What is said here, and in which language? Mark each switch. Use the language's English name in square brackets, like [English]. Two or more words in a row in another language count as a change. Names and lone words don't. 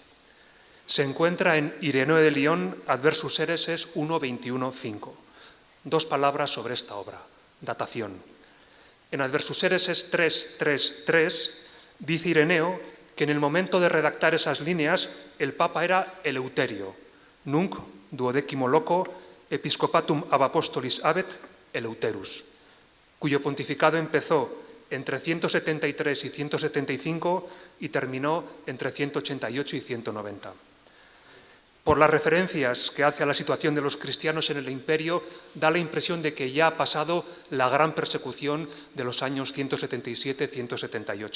[Spanish] Se encuentra en Ireneo de Lyon, Adversus Hereses 1.21.5. Dos palabras sobre esta obra. Datación. En Adversus Hereses 3.3.3 dice Ireneo que en el momento de redactar esas líneas el Papa era Eleuterio, [Latin] nunc duodecimo loco episcopatum ab apostolis habet Eleuterus, [Spanish] cuyo pontificado empezó entre 173 y 175 y terminó entre 188 y 190. Por las referencias que hace a la situación de los cristianos en el imperio, da la impresión de que ya ha pasado la gran persecución de los años 177-178.